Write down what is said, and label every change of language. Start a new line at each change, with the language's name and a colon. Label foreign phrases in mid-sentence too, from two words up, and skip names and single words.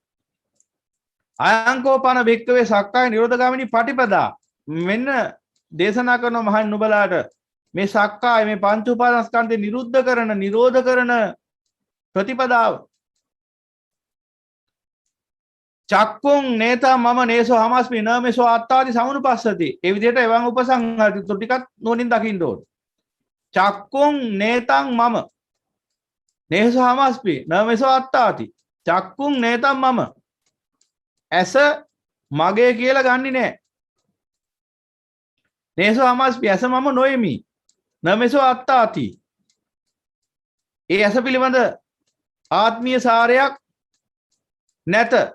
Pali: අයංකෝපන භික්කවේ සක්කාය නිරෝධගාමිනී පටිපදා
Sinhala: මෙන්න දේශනා කරන මහන් නුබලාට මේ සක්කාය මේ පංච උපාදානස්කන්ධය නිරෝධ කරන ප්‍රතිපදාව.
Pali: චක්කුං නේතා මම නේසෝ හමස්මි නමේසෝ අත්තාදි සමනුපස්සති.
Sinhala: ඒ විදිහට එවන් උපසංහාර ටිකක් නෝනින් දකින්න ඕන.
Pali: චක්කුං නේතං මම නේසෝ හමස්මි නමේසෝ අත්තාති. චක්කුං නේතං මම
Sinhala: ඇස මගේ කියලා ගන්නෙ නෑ.
Pali: නේසෝ හමස්මි
Sinhala: ඇස මම නොෙමි.
Pali: නමේසෝ අත්තාති.
Sinhala: ඒ ඇස පිළිබඳ ආත්මීය සාරයක් නැත.